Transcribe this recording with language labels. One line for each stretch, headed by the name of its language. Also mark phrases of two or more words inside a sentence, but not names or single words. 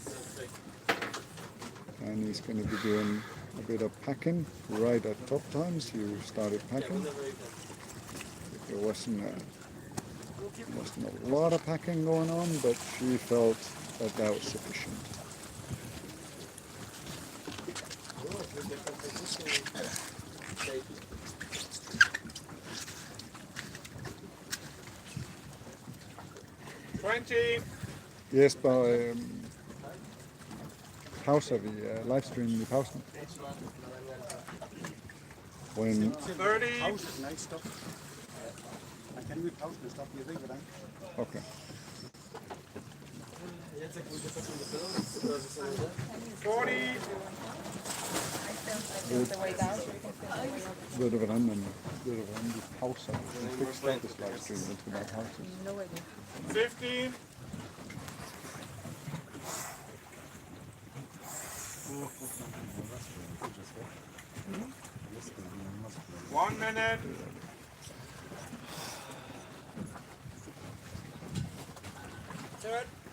English: And he's going to be doing a bit of packing right at top times. You started packing. There wasn't a lot of packing going on, but she felt that that was sufficient.
Danish: Jesper, pauser vi livestreamen i pausen?
English: When 30.
Danish: Nej, stop. Man kan ikke pausen og stoppe. Jeg ved ikke, hvordan. Okay. Ved du, hvordan vi pauser? Vi fik status livestream, men skal bare pauses.
English: 15. One minute. Good.